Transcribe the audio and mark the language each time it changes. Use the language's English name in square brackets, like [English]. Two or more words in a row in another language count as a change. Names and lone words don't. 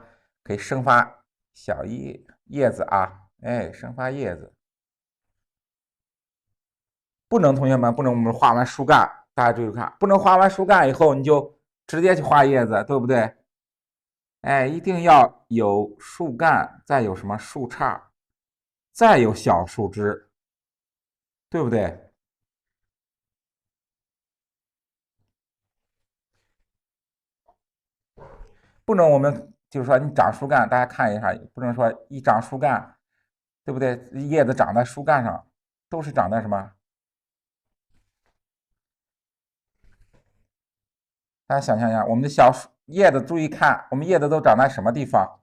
[Chinese] 可以生发小叶子啊，哎，生发叶子。不能，同学们不能，我们画完树干，大家注意看，不能画完树干以後你就直接去画叶子，对不对？哎，一定要有树幹，再有什麼樹杈，再有小樹枝，對不對？不能我們就是說你長樹幹，大家看一下，不能說一長樹幹，對不對？葉子長在樹幹上，都是長在什麼？大家想象一下，我們的小葉子，注意看，我們葉子都長在什麼地方？